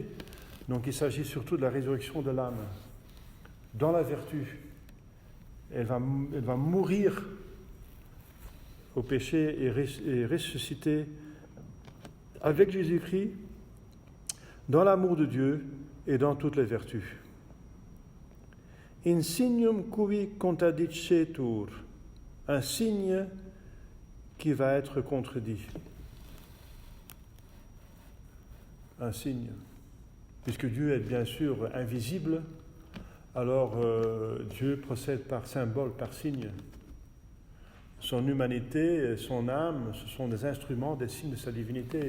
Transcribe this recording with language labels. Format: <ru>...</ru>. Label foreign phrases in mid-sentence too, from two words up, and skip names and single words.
<fr>Donc il s'agit surtout de la résurrection de l'âme. Dans la vertu, elle va mourir au péché et ressusciter avec Jésus-Christ dans l'amour de Dieu et dans toutes les vertus.</fr> <la>Insignum cui contradicetur,</la> <fr>un signe qui va être contredit. Un signe. Puisque Dieu est bien sûr invisible, alors Dieu procède par symbole, par signe. Son humanité, son âme, ce sont des instruments, des signes de sa divinité.</fr>